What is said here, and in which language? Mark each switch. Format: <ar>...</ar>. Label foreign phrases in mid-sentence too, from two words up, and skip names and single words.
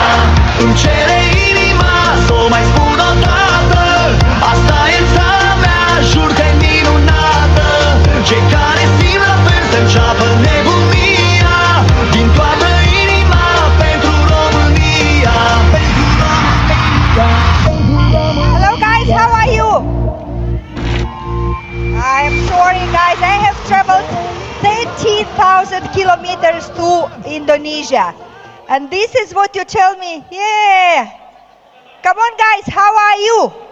<ro>Îmi cere inima să o mai spun o dată, asta e țara mea, jur că e minunată. Cei care simt la fel să înceapă nebunia, din toată inima pentru România.</ro> <en>Hello guys, how are you? I'm sorry guys, I have traveled 13,000 kilometers to Indonesia. And this is what you tell me. Yeah. Come on guys, how are you?</en>